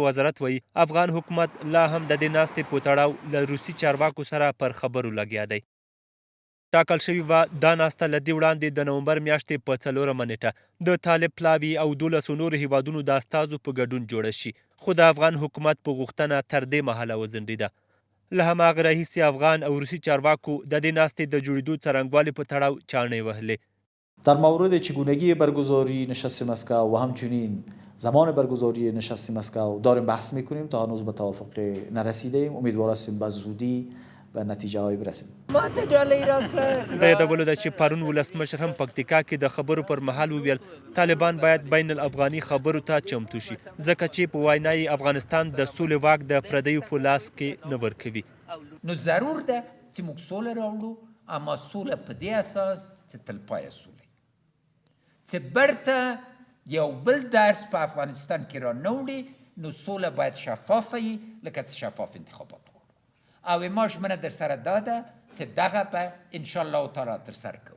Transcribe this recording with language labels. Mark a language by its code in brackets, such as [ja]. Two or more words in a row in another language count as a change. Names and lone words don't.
[ps] وزارت وایي افغان حکومت لا هم د دې ناستې په تړاو له روسي چارواکو سره پر خبرو لګیا دی ټاکل شوې وه دا ناسته له دې وړاندې د نومبر میاشتې په 4 نیټه د طالب پلاوي او 12 نورو هیوادونو د استازو په ګډون جوړه شي خو د افغان حکومت په غوښتنه تر دې مهاله وځنډېده له هماغه راهیسې افغان او روسي چارواکو د دې ناستې د جوړېدو څرنګوالي په تړاو چانې وهلې [fa] در مورد چگونگی برگزاری نشست مسکو و همچنین زمان برگزاری نشست مسکو داریم بحث میکنیم تا هنوز به توافق نرسیدیم امیدوار هستیم به زودی به نتیجه های برسیم [ps] د یادولو ده چې پرون ولسمشر هم پکتیکا کې د خبرو پر مهال وویل طالبان باید بین الافغاني خبرو ته چمتو شي ځکه چې په وینا یې افغانستان د سولې واک د پردیو په لاس کې نه ورکوي نو ضرور ده چې موږ سوله راوړو اما سوله په دې اساس چې تلپایه سوله چې برته یو بل درس په افغانستان کې را نه وړي نو سوله باید شفافه وي لکه څه شفاف انتخابات غواړو او ما ژمنه در سره دا ده چې دغه به [ar] انشاءالله تعالی [ps] ترسره کوو.